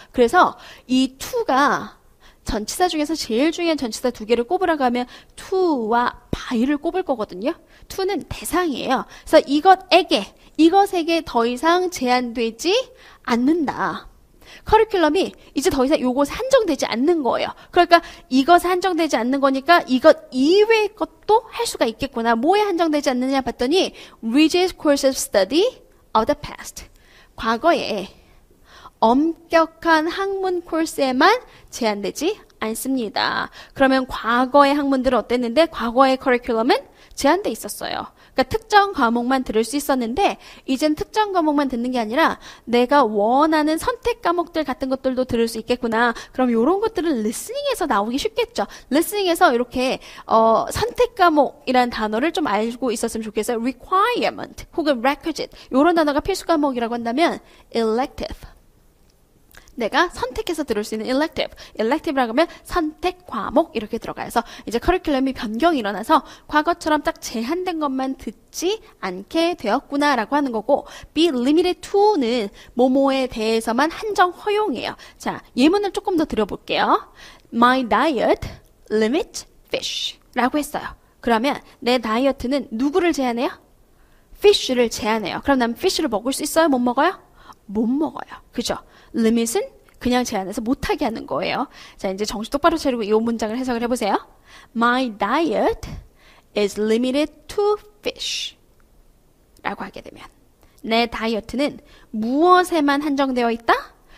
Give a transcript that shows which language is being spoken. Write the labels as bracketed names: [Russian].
[Korean] 그래서 이 to가 전치사 중에서 제일 중요한 전치사 두 개를 꼽으라고 하면 to와 by를 꼽을 거거든요. to는 대상이에요. 그래서 이것에게 더 이상 제한되지 않는다. 커리큘럼이 이제 더 이상 요것에 한정되지 않는 거예요. 그러니까 이것에 한정되지 않는 거니까 이것 이외의 것도 할 수가 있겠구나. [English] 뭐에 한정되지 않느냐 봤더니 rigid course of study of the past. [Korean] 과거에 엄격한 학문 코र्스에만 제한되지 않습니다. 그러면 과거의 학문들은 어땠는데 과거의 커리큘럼은 제한돼 있었어요. 그러니까 특정 과목만 들을 수 있었는데 이젠 특정 과목만 듣는 게 아니라 내가 원하는 선택 과목들 같은 것들도 들을 수 있겠구나. 그럼 이런 것들은 리스닝에서 나오기 쉽겠죠. 리스닝에서 이렇게 선택 과목이라는 단어를 좀 알고 있었으면 좋겠어요. requirement 혹은 requisite 이런 단어가 필수 과목이라고 한다면 elective. 내가 선택해서 들을 수 있는 elective라고 하면 선택 과목 이렇게 들어가서 이제 커리큘럼이 변경이 일어나서 과거처럼 딱 제한된 것만 듣지 않게 되었구나라고 하는 거고 [English] be limited to [Korean] 는 뭐뭐에 대해서만 한정 허용이에요. 자, 예문을 조금 더 드려볼게요. [English] My diet limits fish [Korean] 라고 했어요. 그러면 내 다이어트는 누구를 제한해요? fish를 제한해요. 그럼 난 fish를 먹을 수 있어요? 못 먹어요? 못 먹어요. 그죠? limit은 그냥 제한해서 못하게 하는 거예요. 자, 이제 정신 똑바로 차리고 이 문장을 해석을 해보세요. [English] My diet is limited to fish [Korean] 라고 하게 되면 내 다이어트는 무엇에만 한정되어 있다?